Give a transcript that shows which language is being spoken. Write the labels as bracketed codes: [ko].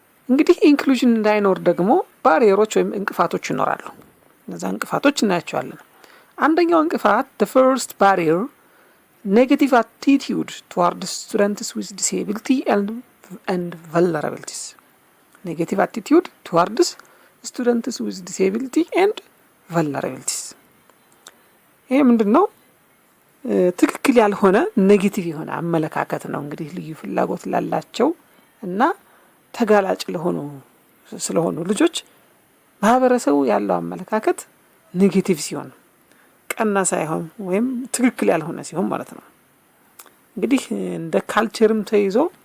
[am] እንግዲህ ኢንክሉዥን እንዳይኖር ደግሞ ባሪየሮች ወይም እንቅፋቶች ይኖራሉ። እነዛ እንቅፋቶች እናያቸዋለን። አንደኛው እንቅፋት the first barrier, negative attitude toward students with disability and vulnerabilities. [en] Negative attitude towards students with disability and vulnerabilities. [am] ይሄ ምንድነው? ትክክል ያልሆነ ኔጌቲቭ የሆነ አመለካከት ነው። እንግዲህ ልዩ ፍላጎት ላላቸው እና ተጋላጭ ስለሆኑ ልጆች ማህበረሰቡ ያለው አመለካከት ኔጌቲቭ ሲሆን፣ ቀና ሳይሆን ወይም ትክክል ያልሆነ ሲሆን ማለት ነው። እንግዲህ እንደ ካልቸርም ተይዞ